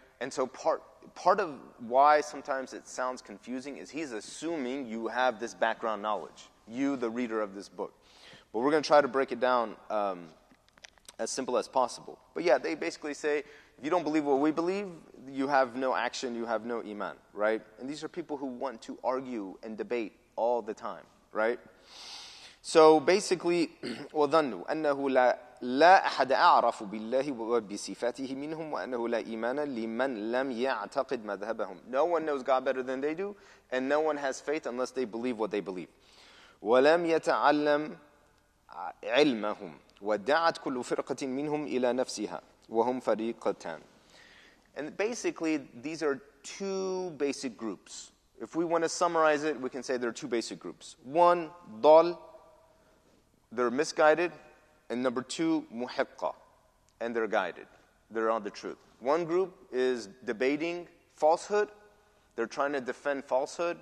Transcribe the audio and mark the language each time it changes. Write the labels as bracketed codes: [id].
[en] And so part of why sometimes it sounds confusing is he's assuming you have this background knowledge, you, the reader of this book. But we're going to try to break it down as simple as possible. But yeah, they basically say, if you don't believe what we believe, you have no action, you have no iman, right? And these are people who want to argue and debate all the time, right? So basically, [ar] وَظَنُّوا أَنَّهُ لا أحد أعرف بالله وبصفاته منهم وأنه لا إيمان لمن لم يعتقد مذهبهم. [en] No one knows God better than they do, and no one has faith unless they believe what they believe. [ar] ولم يتعلم علمهم ودعت كل فرقة منهم إلى نفسها وهم فريقتان. [en] And basically, these are two basic groups. If we want to summarize it, we can say there are two basic groups. One, ضال, they're misguided. And number two, muhiqqa, and they're guided. They're on the truth. One group is debating falsehood. They're trying to defend falsehood.